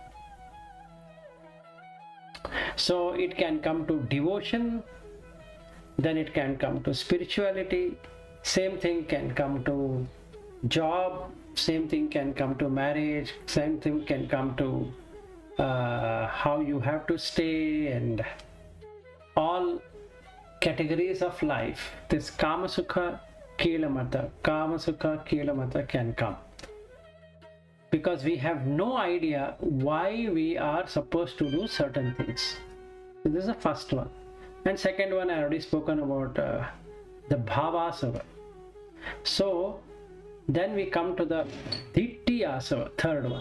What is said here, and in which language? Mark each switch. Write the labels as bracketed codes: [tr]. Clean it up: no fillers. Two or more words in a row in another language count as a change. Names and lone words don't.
[en] So it can come to devotion, then it can come to spirituality, same thing can come to job, same thing can come to marriage, same thing can come to how you have to stay, and all categories of life. This [pi] kama sukha kilamata [en] can come because we have no idea why we are supposed to do certain things. So this is the first one. And second one, I already spoken about the bhavasava. So then we come to the [pi] ditti asava, [en] third one.